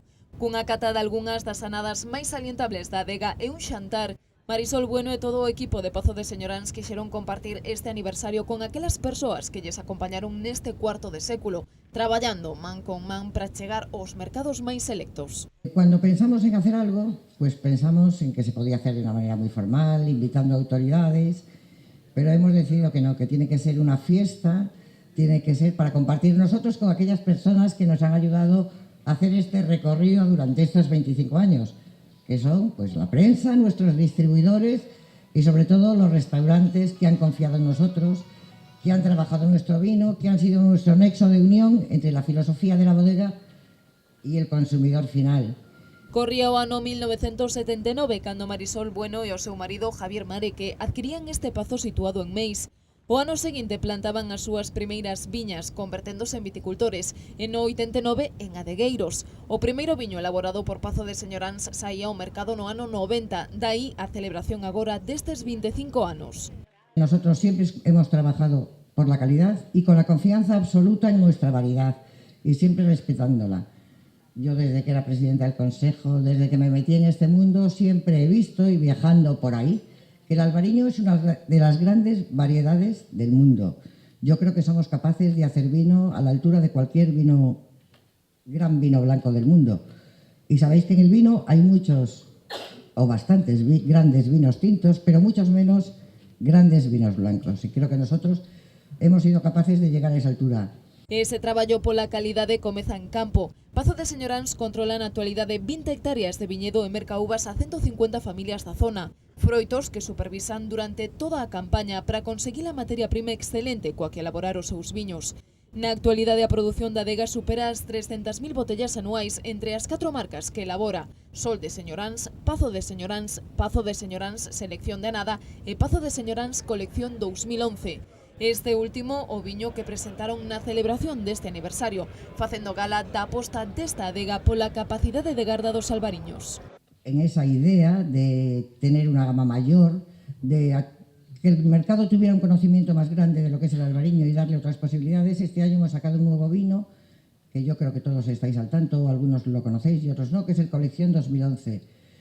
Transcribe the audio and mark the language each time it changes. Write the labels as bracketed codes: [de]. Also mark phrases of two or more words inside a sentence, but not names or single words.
[gl] Cunha cata de algunhas das anadas máis salientables da adega e un xantar, Marisol Bueno e todo o equipo de Pazo de Señoráns quixeron compartir este aniversario con aquelas persoas que lles acompañaron neste cuarto de século, traballando man con man para chegar aos mercados máis selectos. [es] Cuando pensamos en hacer algo, pues pensamos en que se podía hacer de una manera muy formal, invitando a autoridades, pero hemos decidido que no, que tiene que ser una fiesta, tiene que ser para compartir nosotros con aquellas personas que nos han ayudado a hacer este recorrido durante estos 25 años, que son pues la prensa, nuestros distribuidores y sobre todo los restaurantes que han confiado en nosotros, que han trabajado en nuestro vino, que han sido nuestro nexo de unión entre la filosofía de la bodega y el consumidor final. [gl] Corría o ano 1979 cando Marisol Bueno e o seu marido Javier Mareque adquirían este pazo situado en Meis. O ano seguinte plantaban as súas primeiras viñas, converténdose en viticultores, e no 89 en adegueiros. O primeiro viño elaborado por Pazo de Señoráns saía ao mercado no ano 90, dai a celebración agora destes 25 anos. [es] Nosotros siempre hemos trabajado por la calidad y con la confianza absoluta en nuestra variedad y siempre respetándola. Yo desde que era presidenta del Consejo, desde que me metí en este mundo, siempre he visto y viajando por ahí que el albariño es una de las grandes variedades del mundo. Yo creo que somos capaces de hacer vino a la altura de cualquier vino, gran vino blanco del mundo. Y sabéis que en el vino hay muchos o bastantes grandes vinos tintos, pero muchos menos grandes vinos blancos. Y creo que nosotros hemos sido capaces de llegar a esa altura. [gl] Ese traballo pola calidade comeza en campo. Pazo de Señoráns controla na actualidade 20 hectáreas de viñedo e merca uvas a 150 familias da zona. Froitos que supervisan durante toda a campaña para conseguir a materia prima excelente coa que elaborar os seus viños. Na actualidade a produción da adega supera as 300.000 botellas anuais entre as 4 marcas que elabora: Sol de Señoráns, Pazo de Señoráns, Pazo de Señoráns Selección de Anada e Pazo de Señoráns Colección 2011. Este último o viño que presentaron na celebración deste aniversario, facendo gala da aposta desta adega pola capacidade de garda dos albariños. [es] En esa idea de tener una gama mayor, de que el mercado tuviera un conocimiento más grande de lo que es el albariño y darle otras posibilidades, este año hemos sacado un nuevo vino, que yo creo que todos estáis al tanto, algunos lo conocéis y otros no, que es el Colección 2011.